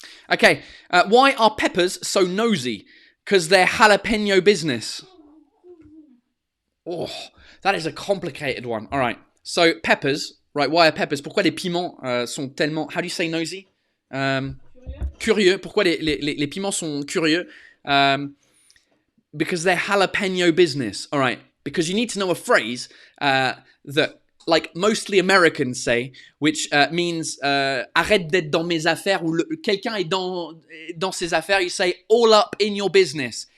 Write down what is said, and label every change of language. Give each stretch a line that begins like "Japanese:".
English: Okay, why are peppers so nosy? Because they're jalapeno business. Oh, that is a complicated one. All right, so peppers, right, why are peppers?
French: Pourquoi les piments sont tellement...
English: How do you say nosy?
French: Curieux. Pourquoi les piments sont curieux?
English: Because they're jalapeno business. All right, because you need to know a phrase that, like, mostly Americans say, which means
French: arrête d'être dans mes affaires, ou quelqu'un est dans ses affaires,
English: you say all up in your business.